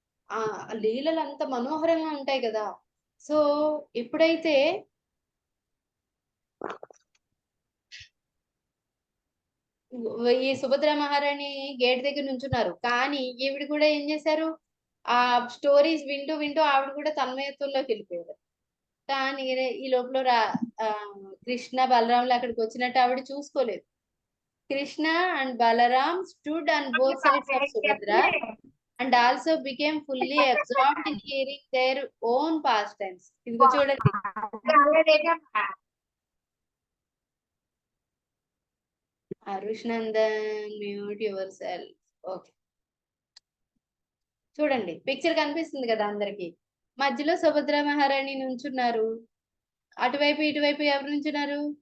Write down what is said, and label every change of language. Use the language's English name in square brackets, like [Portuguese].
[Telugu] ఆ లీలలు అంత మనోహరంగా ఉంటాయి కదా. సో ఎప్పుడైతే ఈ సుభద్ర మహారాణి గేట్ దగ్గర నుంచున్నారు, కానీ ఈవిడ కూడా ఏం చేశారు, ఆ స్టోరీస్ వింటూ వింటూ ఆవిడ కూడా తన్మయత్వంలోకి వెళ్ళిపోయారు. కానీ ఈ లోపల కృష్ణ బలరాములు అక్కడికి వచ్చినట్టు ఆవిడ చూసుకోలేదు. [English] Krishna and Balaram stood on both sides of Subhadra and also became fully absorbed in hearing their own pastimes. [Telugu] ఇదిగో చూడండి, Arush Nandan [English] Mute yourself. [Telugu] Okay, చూడండి పిక్చర్ కనిపిస్తుంది కదా అందరికి. మధ్యలో సుభద్ర మహారాణి నుంచున్నారు, అటువైపు ఇటువైపు ఎవరు నుంచున్నారు?